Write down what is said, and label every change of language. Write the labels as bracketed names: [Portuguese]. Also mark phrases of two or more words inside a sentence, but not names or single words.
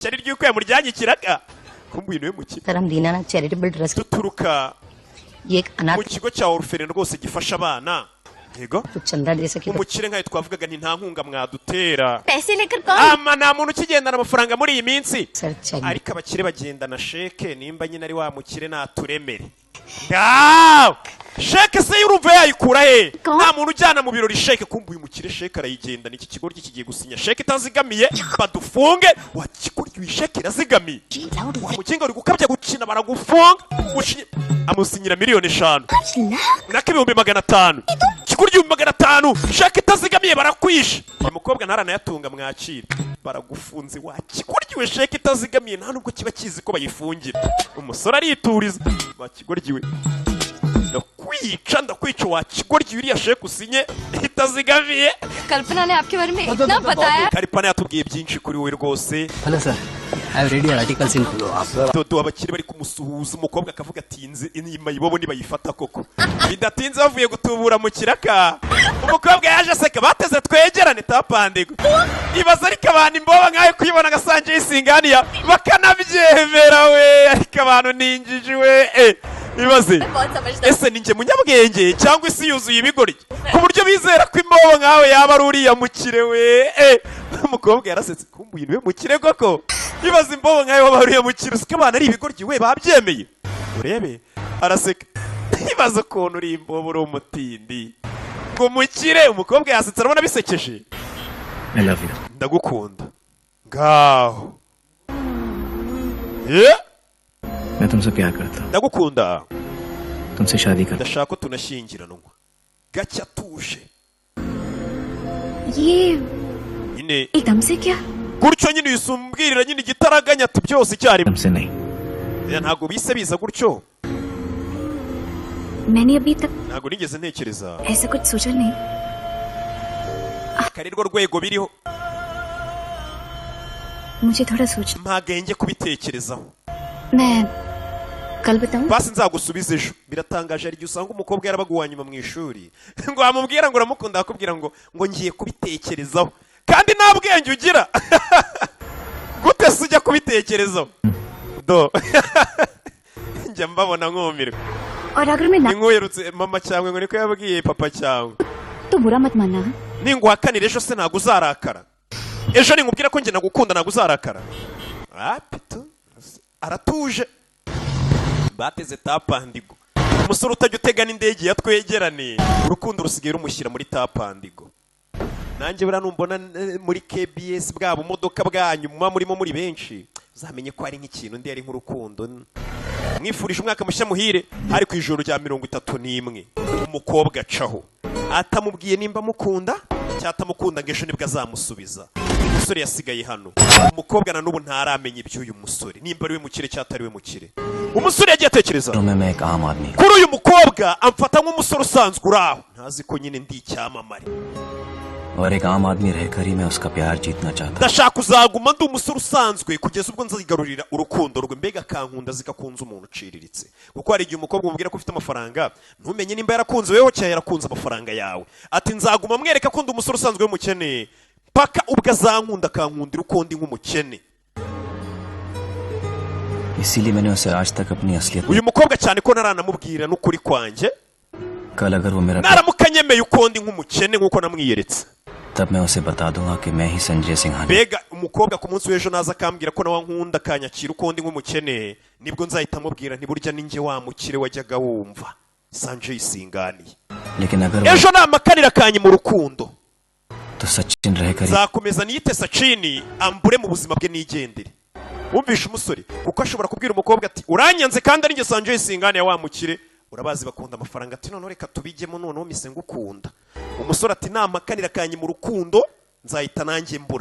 [Kinyarwanda] cyari ryuko yamuryanyikiraga kumbuye niwe mukire [Hindi] सर हम दीनानाथ चैरिटेबल ट्रस्ट [Kinyarwanda] duturuka [Hindi] ये एक अनाथ [Kinyarwanda] mu kigo cya orphelin rwose gifasha abana yego [Hindi] कुछ चंदा दे सके [Kinyarwanda] umukire nkayo twavugaga nti nta nkunga mwadutera [Hindi] पैसे लेकर कौन [Kinyarwanda] ama nta muntu ukigendana amafaranga muri iyi minsi [Hindi] सर चाहिए [Kinyarwanda] ariko abakire bagendana sheke nimba nyine ari wa mukire naturemere ngaho sheke se y'urumva yayikura he nta muntu ujyana mu birori sheke kumbuye umukire sheke arayigendana iki kigo kigiye gusinya sheke itazigamiye badufunge wakigurya iyi sheke irazigamiye wa mukinga uri gukabya gukina baragufunga amusinyira miliyoni 5 nako 500,000 kigurya 500,000 sheke itazigamiye barakwisha uyu mukobwa ntaranayatunga mwakira baragufunze wakiguryiwe sheke itazigamiye nta nubwo kiba kizi ko bayifungira umusore arituriza wakiguryiwe ndakwica wakigoryi uriya sheke usinye itazigamiye [Hindi] कल्पना ने आपके बारे में इतना बताया [Kinyarwanda] Kalpana yatubwiye byinshi kuri we rwose [English] hello sir I have ready articles in [Kinyarwanda] dodo abakire bari kumusuhuza umukobwa akavuga ati inzi inyuma yibobo nibayifata koko bidatinze bavuye gutubura mu kiraka umukobwa yaje aseka bateze twegerane tapandigo ibaza ariko abantu imboba nkayo kuyibona gasanje isinganiya bakanabyemera we ariko abantu ninjiji we ibaze ese ninjye munyabwenge cyangwa isi yuzuye ibigori ku buryo bizera ko imbobo nkawe yaba ari uriya mukire we umukobwa yarasetse kumbuye niwe mukire koko ibaze imbobo nkayo waba uriya mukire usika abantu ari ibigoryi we babyemeye urebe araseka ibaze ukuntu uri imbobo uri umutindi ngo mukire umukobwa yasetse arabona bisekeje [English] I love you [Kinyarwanda] ndagukunda ngaho [Hindi] मैं तुमसे प्यार करता हूँ [Kinyarwanda] ndagukunda [Hindi] तुमसे शादी करता [Kinyarwanda] ndashaka ko tunashyingiranwa gacya tuje [Hindi] ये [Kinyarwanda] nyine [Hindi] एकदम से क्या [Kinyarwanda] gutyo nyine yisumbwirira nyine igitaraganya ati byose icyarimwe [Hindi] तुमसे नहीं [Kinyarwanda] ntabwo bise biza gutyo [Hindi] मैंने अभी तक [Kinyarwanda] ntabwo nigeze ntekereza [Hindi] ऐसा कुछ सोचा नहीं [Kinyarwanda] kari rwo rwego biriho [Hindi] मुझे थोड़ा सोच [Kinyarwanda] mpagenge kubitekerezaho [Hindi] मैं कल बताऊं [Kinyarwanda] basi nzagusubiza ejo biratangaje ari usanga umukobwa yarabaguwa nyuma mu ishuri ngo amubwira ngo uramukunda akubwira ngo ngiye kubitekerezaho kandi nta bwenge ugira gute se ujya kubitekerezaho do njya mbabona nkumirwa [Hindi] और अगर मैं ना [Kinyarwanda] ninkuherutse mama cyangwa ngo niko yabwiye papa cyangwa [Hindi] तो बुरा मत मानना [Kinyarwanda] ninguhakanira ejo se ntabwo uzarakara ejo ninkubwira ko njye nagukunda ntabwo uzarakara pito aratuje bateze tapandigo umusore utajya utega n'indege yatwegerane urukundo rusigaye rumushyira muri tapandigo nanjye buriya numbona muri KBS bwa bumodoka bwanyu muba murimo muri benshi uzamenye ko ari nk'ikintu ndi ari nk'urukundo mwifurije umwaka mushya muhire ari ku ijoro rya 31 umukobwa acaho atamubwiye nimba mukunda cyatamukunda ngo ejo nibwo azamusubiza umusore yasigaye hano umukobwa na n'ubu ntaramenya iby'uyu musore nimba ari we mukire cyatari we mukire umusore yagiye atekereza [Hindi] मैं एक आम आदमी [Kinyarwanda] kuri uyu mukobwa amfata nk'umusore usanzwe uraho ntazi ko nyine ndi icyamamare [Hindi] और एक आम आदमी रहकर ही मैं उसका प्यार जीतना चाहता [Kinyarwanda] ndashaka kuzaguma ndi umusore usanzwe kugeza ubwo nzazigarurira urukundo rwe mbega kankunda zikakunza umuntu uciriritse kuko hari igihe umukobwa umubwira ko ufite amafaranga ntumenye nimba yarakunze weho cyangwa yarakunze amafaranga yawe ati nzaguma mwereka ko ndi umusore usanzwe w'umukene paka ubwo azankunda akankundira uko ndi nk'umukene [Hindi] इसीलिए मैंने उसे आज तक अपनी असलियत [Kinyarwanda] uyu mukobwa cyane ko naranamubwira n'ukuri kwanjye [Hindi] कल अगर वो मेरा [Kinyarwanda] naramuka nyemeye uko ndi nk'umukene nk'uko namwiyeretse [Hindi] तब मैं उसे बता दूंगा कि मैं ही संजय सिंघानिया [Kinyarwanda] mbega umukobwa ku munsi w'ejo naza akambwira ko nawe nkunda akanyakira uko ndi nk'umukene nibwo nzahita amubwira ntiburya ninjye wa mukire wajyaga wumva Sanjay Singhania [Hindi] लेकिन अगर [Kinyarwanda] ejo namakanira kanye mu rukundo [Hindi] तो सचिन रहकर ही [Kinyarwanda] zakomeza niyite Sachin ambure mu buzima bwe nigendere wumvisha umusore kuko ashobora kubwira umukobwa ati uranyanze kandi ari njye Sanjay Singhania wa mukire urabazi bakunda amafaranga ati none reka tubijyemo noneho mise ngukunda umusore ati namakanira kanye mu rukundo nzahita nanjye mbura